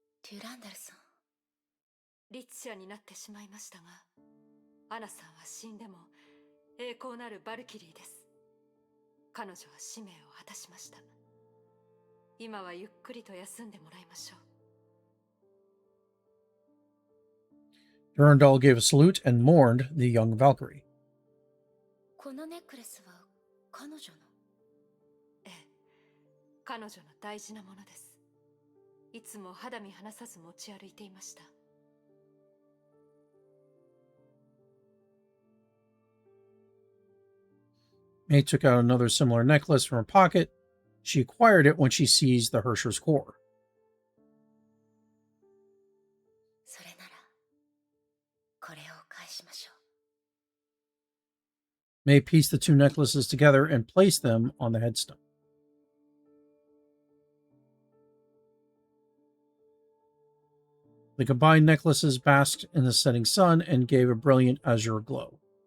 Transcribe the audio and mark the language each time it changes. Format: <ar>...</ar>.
<ja>デュランダルさん。律者になってしまいましたが、アナさんは死んでも栄光なるバルキリーです。彼女は使命を果たしました。今はゆっくりと休んでもらいましょう。</ja> <en>Durandal gave a salute and mourned the young Valkyrie.</en> <ja>このネックレスは彼女の？ええ、彼女の大事なものです。いつも肌身離さず持ち歩いていました。</ja> <en>May took out another similar necklace from her pocket. She acquired it when she seized the Hersher's core.</en> <ja>それなら、これを返しましょう。</ja> <en>May pieced the two necklaces together and placed them on the headstone. The combined necklaces basked in the setting sun and gave a brilliant azure glow.</en>